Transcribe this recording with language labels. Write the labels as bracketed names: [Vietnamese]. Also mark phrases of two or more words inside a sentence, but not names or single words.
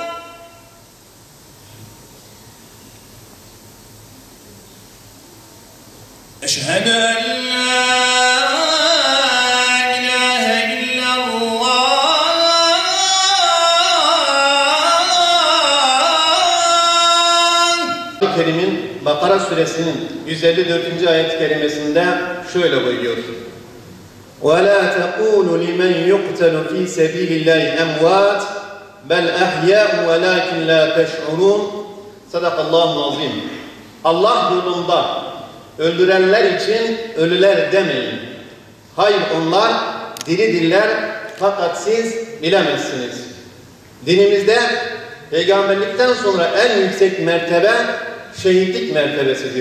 [Arabic] أشهد أن لا إله إلا الله. [Turkish] Kerim'in Bakara suresinin 154. ayet-i kerimesinde şöyle buyuruyor. [Arabic] وَلَا تَقُولُوا لِمَنْ يُقْتَلُ ف۪ي سَب۪يلِ اللّٰهِ اَمْوَاتٍ بَلْ اَحْيَاءٌ وَلَاكِنْ لَا تَشْعُرُونَ. صدق الله العظيم. [Turkish] Allah yolunda öldürenler için ölüler demeyin. Hayır, onlar diridirler fakat siz bilemezsiniz. Dinimizde peygamberlikten sonra en yüksek mertebe şehitlik mertebesidir.